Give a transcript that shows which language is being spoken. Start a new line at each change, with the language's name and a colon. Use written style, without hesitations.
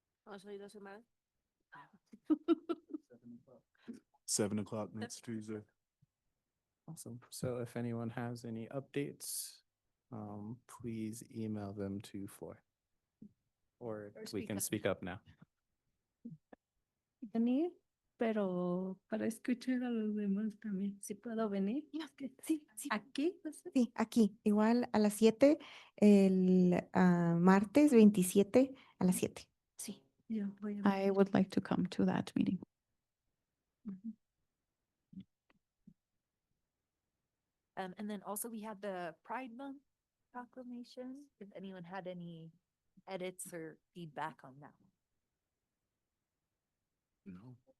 English: Also, you don't mind? 7 o'clock next Tuesday. Awesome. So if anyone has any updates, please email them to Floor. Or we speak Uh, can up. speak up now.
Spanish: Venir, pero para escuchar a los demás también. ¿Sí puedo venir? Sí, sí. ¿Aquí? Sí, aquí, igual a las 7, el martes 27 a las 7. Sí, yo voy a
English: I would like to come to that meeting. And then also we have the Pride Month proclamation, if anyone had any edits or feedback on that one.